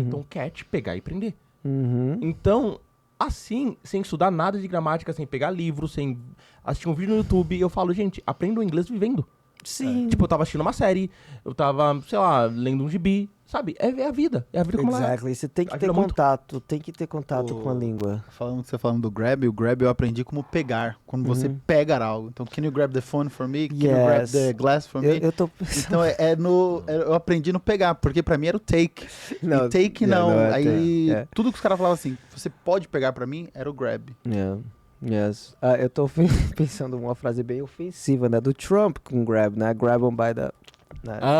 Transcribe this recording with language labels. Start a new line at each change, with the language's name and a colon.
Portuguese: Então catch, pegar e prender. Então, assim, sem estudar nada de gramática, sem pegar livro, sem assistir um vídeo no YouTube, eu falo, gente, aprenda o inglês vivendo. Sim. Tipo, eu tava assistindo uma série, eu tava, sei lá, lendo um gibi, sabe? É a vida como ela é. Você tem que ter contato, tem que ter contato com a língua. Você falando do grab, o grab eu aprendi como pegar, quando você pegar algo.
English: Então, can you grab the phone for me? Can you grab the glass for me?
Portuguese: Eu tô pensando... Então, eu aprendi no pegar, porque pra mim era o take. Não, take não. Aí, tudo que os caras falavam assim, você pode pegar pra mim, era o grab.
English: Yes.
Portuguese: Eu tô pensando uma frase bem ofensiva, né? Do Trump com grab, né?
English: Grab on by the...
Portuguese: Né?